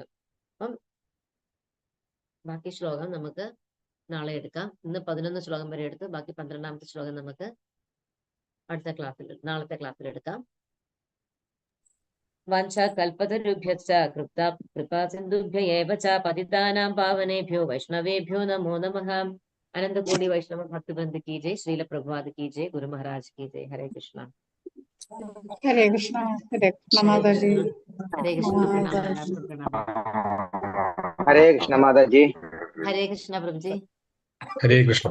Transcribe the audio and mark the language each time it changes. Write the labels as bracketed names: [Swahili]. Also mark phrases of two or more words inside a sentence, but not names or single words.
[Malayalam] അപ്പം ബാക്കി ശ്ലോകം നമുക്ക് നാളെ എടുക്കാം. ഇന്ന് 11 ശ്ലോകം വരെ എടുത്ത് ബാക്കി 12ാമത്തെ ശ്ലോകം നമുക്ക് നാളത്തെ ക്ലാസ്സിൽ എടുക്കാം. [Sanskrit] वाञ्छाकल्पतरुभ्यश्च कृपासिन्धुभ्य एव च पतितानां पावनेभ्यो वैष्णवेभ्यो नमो नमः. [Hindi] अनंतकोटि वैष्णव भक्तवृंद की जय। श्रील प्रभुपाद की जय. गुरु महाराज की जय. ഹരേ കൃഷ്ണ. [Malayalam] ഹരേ കൃഷ്ണ. ഹരേ കൃഷ്ണ മാതാജി. ഹരേ കൃഷ്ണ. പ്രണാമം. ഹരേ കൃഷ്ണ മാതാജി. ഹരേ കൃഷ്ണ പ്രഭുജി. ഹരേ കൃഷ്ണ.